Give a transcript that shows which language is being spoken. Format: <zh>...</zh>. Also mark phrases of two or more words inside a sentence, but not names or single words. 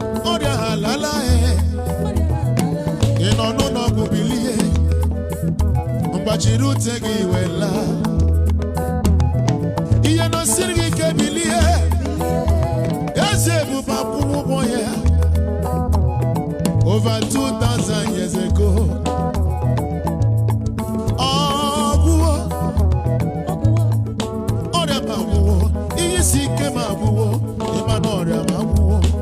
<ig>Ọrịa ha lala, eh. Ị nọ n'ụlọ ọgwụ, bilie. Mgbachiri ute gị, wee laa. Ihe nọsiri gị ike, bilie. Eze ebube akwụrụ ụgwọ ya.</ig> <en>Over two thousand years ago.</en> <ig>Ọgwụwo. Ọrịa m agwụwo. Ihe isi ike m agwụwo. Ị ma na ọrịa m agwụwo.</ig>